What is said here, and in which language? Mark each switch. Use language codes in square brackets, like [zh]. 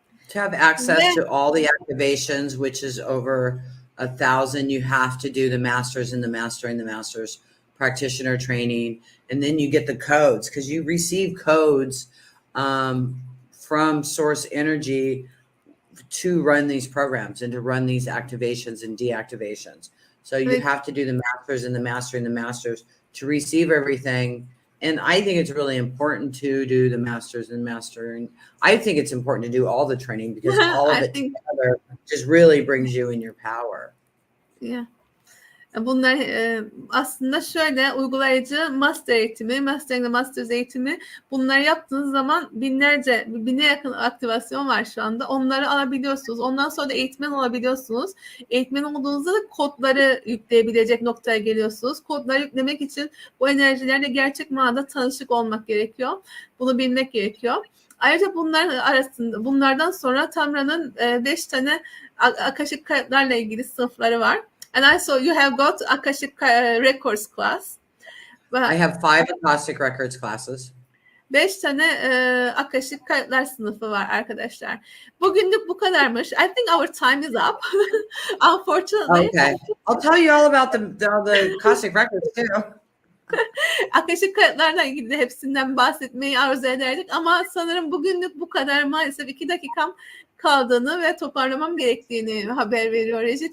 [en] To have access to all the activations, which is over 1,000, you have to do the masters and the mastering the masters practitioner training, and then you get the codes, because you receive codes from source energy to run these programs and to run these activations and deactivations. So you have to do the masters and the mastering the masters to receive everything. And I think it's really important to do the masters and mastering. I think it's important to do all the training, because all of it together just really brings you in your power. Yeah. [tr] Bunlar aslında şöyle, uygulayıcı master eğitimi, mastering the masters eğitimi, bunları yaptığınız zaman bine yakın aktivasyon var şu anda. Onları alabiliyorsunuz. Ondan sonra da eğitmen olabiliyorsunuz. Eğitmen olduğunuzda da kodları yükleyebilecek noktaya geliyorsunuz. Kodları yüklemek için bu enerjilerle gerçek manada tanışık olmak gerekiyor. Bunu bilmek gerekiyor. Ayrıca bunlardan sonra Tamra'nın 5 tane akashic kayıtlarla ilgili sınıfları var. [en] And also you have got Akashic Records class. I have 5 Akashic Records classes. [tr] 5 tane Akashic kayıtlar sınıfı var arkadaşlar. Bugünlük bu kadarmış. [en] I think our time is up. Unfortunately. Okay. I'll tell you all about the Akashic Records too. [tr] Akashic kayıtlarla ilgili de hepsinden bahsetmeyi arzu ederdik ama sanırım bugünlük bu kadar. Maalesef 2 dakikam kaldığını ve toparlamam gerektiğini haber veriyor Reji.